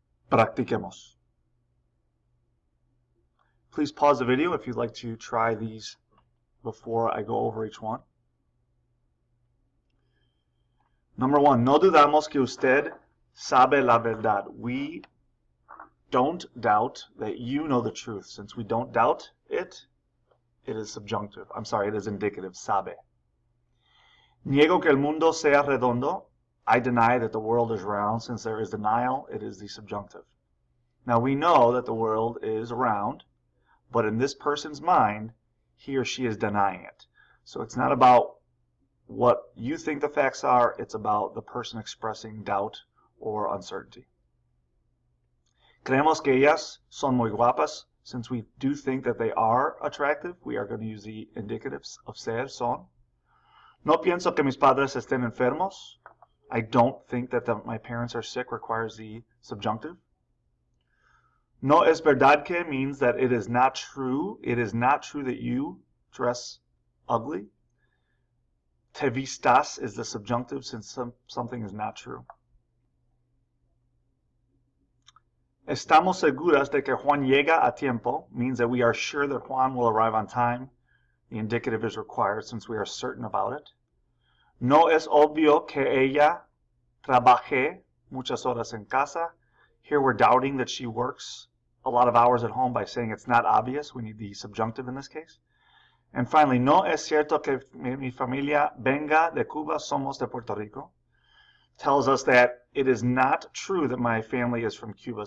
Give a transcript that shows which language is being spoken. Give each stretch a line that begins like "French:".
Spanish: Practiquemos.
English: Please pause the video if you'd like to try these before I go over each one. Number one,
Spanish: no dudamos que usted sabe la verdad.
English: We don't doubt that you know the truth. Since we don't doubt it, it is subjunctive. It is indicative, sabe.
Spanish: Niego que el mundo sea redondo.
English: I deny that the world is round. Since there is denial, it is the subjunctive. Now we know that the world is round, but in this person's mind, he or she is denying it. So it's not about what you think the facts are, it's about the person expressing doubt or uncertainty.
Spanish: Creemos que ellas son muy guapas.
English: Since we do think that they are attractive, we are going to use the indicatives of ser, son.
Spanish: No pienso que mis padres estén enfermos.
English: I don't think that my parents are sick requires the subjunctive.
Spanish: No es verdad que
English: means that it is not true. It is not true that you dress ugly. Te vistas is the subjunctive since something is not true.
Spanish: Estamos seguras de que Juan llega a tiempo
English: means that we are sure that Juan will arrive on time. The indicative is required since we are certain about it.
Spanish: No es obvio que ella trabaje muchas horas en casa.
English: Here we're doubting that she works a lot of hours at home by saying it's not obvious. We need the subjunctive in this case. And finally,
Spanish: no es cierto que mi familia venga de Cuba, somos de Puerto Rico.
English: Tells us that it is not true that my family is from Cuba.